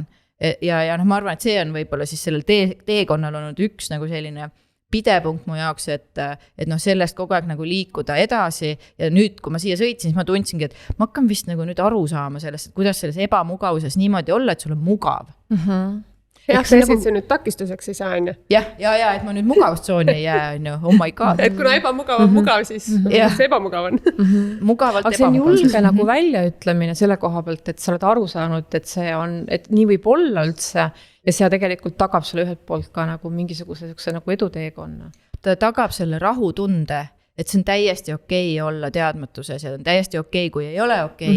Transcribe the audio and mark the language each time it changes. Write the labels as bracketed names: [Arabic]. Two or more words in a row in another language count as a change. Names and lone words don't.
[Estonian] Ja noh, ma arvan, et see on võib-olla siis sellel teekonnal olnud üks nagu selline pidepunkt mu jaoks, et noh, sellest kogu aeg nagu liikuda edasi ja nüüd, kui ma siia sõitsin, siis ma tundsingi, et ma hakkan vist nagu nüüd aru saama sellest, et kuidas selles ebamugavuses niimoodi olla, et sul on mugav. Jah, see nüüd takistuseks ei saa, on ju. Ja, et ma nüüd mugavustsooni ei jää, on ju, [English] oh my god. [Estonian] Et kuna ebamugav on mugav, siis see ebamugav on. Mugavalt aga see on julge nagu väljaütlemine selle koha pealt, et sa oled aru saanud, et see on, et nii võib olla üldse ja see tegelikult tagab sulle ühelt poolt ka nagu mingisuguse nagu eduteekonna. Ta tagab selle rahutunde, et see on täiesti okei olla teadmatuses ja on täiesti okei, kui ei ole okei.